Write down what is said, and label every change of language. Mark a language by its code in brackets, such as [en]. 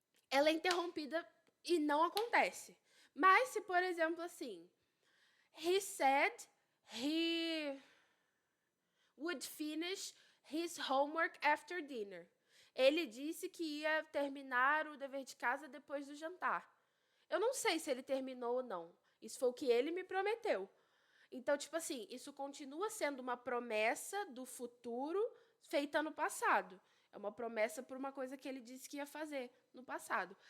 [pt] Ela é interrompida e não acontece. Mas se, por exemplo, assim, [en] he said he would finish his homework after dinner. [pt] Ele disse que ia terminar o dever de casa depois do jantar. Eu não sei se ele terminou ou não. Isso foi o que ele me prometeu. Então, tipo assim, isso continua sendo uma promessa do futuro feita no passado. É uma promessa por uma coisa que ele disse que ia fazer no passado.